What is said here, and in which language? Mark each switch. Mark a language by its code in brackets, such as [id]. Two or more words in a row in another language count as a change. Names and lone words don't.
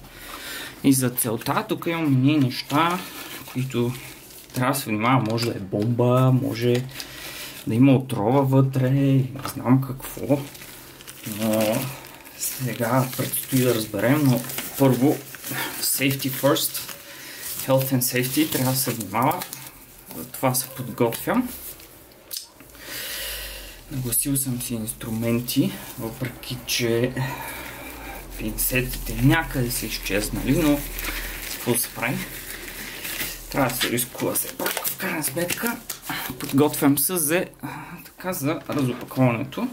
[bg] И за целта тук имам неща, които трябва да се внимава. Може да е бомба, може да има отрова вътре, не знам какво. Но сега предстои да разберем, но първо [en] safety first, health and safety, [bg] трябва да се внимава. За това се подготвям. Нагласил съм си инструменти, въпреки че пинцетите някъде са изчезнали, но какво се прави? Трябва да се рискува все пак. В крайна сметка подготвям се за разопаковането.